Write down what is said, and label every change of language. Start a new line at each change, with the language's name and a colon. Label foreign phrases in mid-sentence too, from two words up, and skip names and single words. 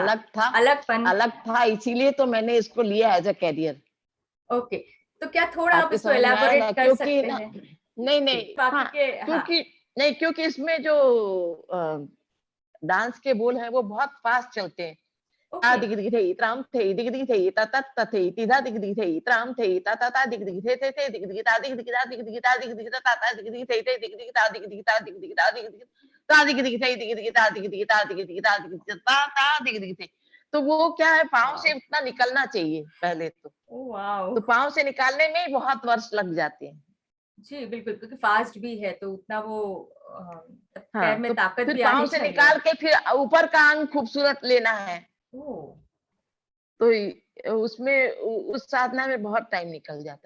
Hindi: अलग था, इसीलिए तो मैंने इसको लिया
English: as a career.
Hindi: ओके, तो क्या थोड़ा आप इसको एलैबोरेट कर सकते हैं? नहीं, क्योंकि इसमें जो डांस के बोल हैं वो बहुत फास्ट चलते हैं। दिग दिग थे त्राम थे दिग दिग थे ता ता ता थे तीधा दिग दिग थे त्राम थे ता ता ता दिग दिग थे दिग दिग ता दिग दिग ता दिग दिग ता दिग दिग ता ता दिग दिग थे दिग दिग ता दिग दिग ता दिग दिग ता दिग दिग ता दिग दिग थे दिग दिग ता दिग दिग ता दिग दिग ता दिग दिग ता ता दिग दिग थे। तो वो क्या है, पाँव से उतना निकलना चाहिए पहले तो। तो पाँव से निकालने में ही बहुत वर्ष लग जाते हैं। जी बिल्कुल, क्योंकि फास्ट भी है तो उतना वो पैर में ताकत भी आनी चाहिए। पाँव से निकाल के फिर ऊपर का अंग खूबसूरत लेना है, तो उसमें उस साधना में बहुत टाइम निकल जाता है।